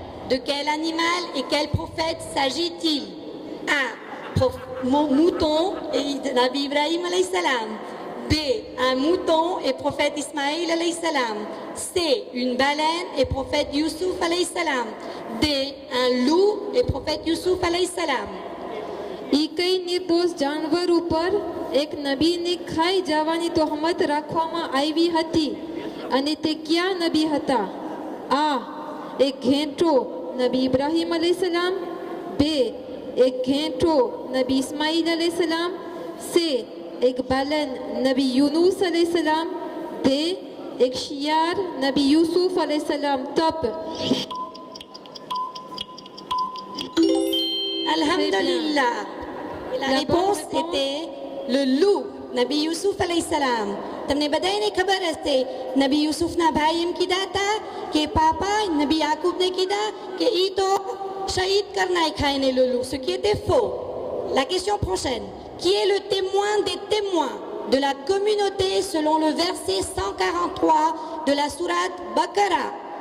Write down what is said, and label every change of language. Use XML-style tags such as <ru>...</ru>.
<fr>De quel animal et quel prophète s'agit-il? A. Mouton et Nabi Ibrahim alayhi salam. B. Un mouton et prophète Ismaïl alayhi salam. C. Une baleine et prophète Youssouf alayhi salam. D. Un loup et prophète Youssouf alayhi salam.</fr> <gu>ઈ કઈ નિર્દોષ જાનવર ઉપર એક નબીને ખાઈ જવાની તોહમત રાખવામાં આવી હતી અને તે ક્યાં નબી હતા? આ. એક ઘેંટો નબી ઇબ્રાહીમ અલૈહિસ્સલામ. બે. એક ઘેંટો નબી ઇસ્માઈલ અલૈહિસ્સલામ. સે. એક બાલન નબી યુનુસ અલૈહિસ્સલામ. દે. એક શિયાર નબી યુસુફ અલૈહિસ્સલામ તપ.</gu> <ar>Alhamdulillah.</ar> <fr>Et la réponse était le loup, Nabi Youssouf alayhi salam.</fr> <gu>તમને બધાને ખબર હશે નબી યુસુફના ભાઈ એમ કીધા હતા કે પાપા નબી યાકૂબને કીધા કે ઈ તો શહીદ કર નાખાય</gu> <fr>le loup, ce qui était faux. La question prochaine. Qui est le témoin des témoins de la communauté selon le verset 143 de la sourate Baqara?</fr>